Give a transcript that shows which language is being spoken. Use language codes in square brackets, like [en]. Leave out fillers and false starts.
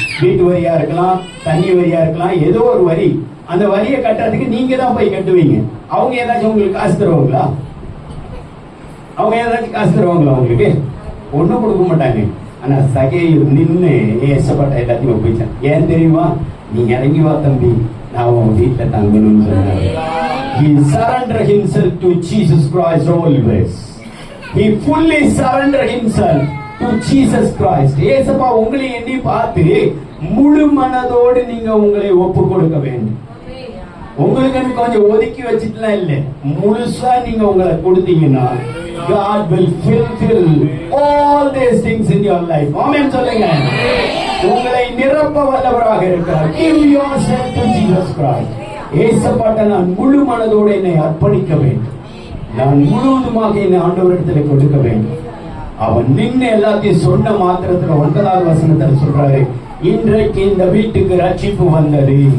[ta] வீட்டு வரியா இருக்கலாம், தண்ணி வரியா இருக்கலாம், ஏதோ ஒரு வரி. அந்த வரியை கட்டுறதுக்கு நீங்க தான் போய் கட்டுவீங்க. அவங்க ஏதாச்சும் உங்களுக்கு காசு தருவாங்களா? அவங்க ஏதாச்சும் காசு தருவாங்களா? உங்களுக்கு ஒண்ணும் கொடுக்க மாட்டாங்க. ஆனா சகையை நின்று ஏசப்பட்ட எல்லாத்தையும் ஒப்பிச்சான். ஏன் தெரியுமா? நீ இறங்கி வா தம்பி, நான் உன் வீட்டுல தங்கணும்னு சொன்னாரு. [en] He surrendered himself to Jesus Christ always. He fully surrendered himself to Jesus Christ. [ta] ஏசப்பா உங்களை எண்ணி பார்த்து முழு மனதோடு நீங்க உங்களை ஒப்பு கொடுக்க வேண்டும். உங்களுக்கு கொஞ்சம் ஒதுக்கி வச்சுட்டுலாம் இல்ல, முழுசா நீங்க உங்களை கொடுத்தீங்கன்னா [en] God will fulfill all these things in your life. [ta] ஆமென் சொல்லுங்க. உங்களை நிரப்ப வல்லவராக இருக்கிறார். [en] Give yourself to Jesus Christ. [ta] ஏசப்பாட்ட நான் முழு மனதோடு என்னை அர்ப்பணிக்க வேண்டும். நான் முழுவதுமாக என்னை ஆண்டவரிடத்தில் கொடுக்க வேண்டும். அவன் நின்று எல்லாத்தையும் சொன்ன மாத்திரத்துல 9வது வசனத்தில் சொல்றாரு, இன்றைக்கு இந்த வீட்டுக்கு ரட்சிப்பு வந்தது.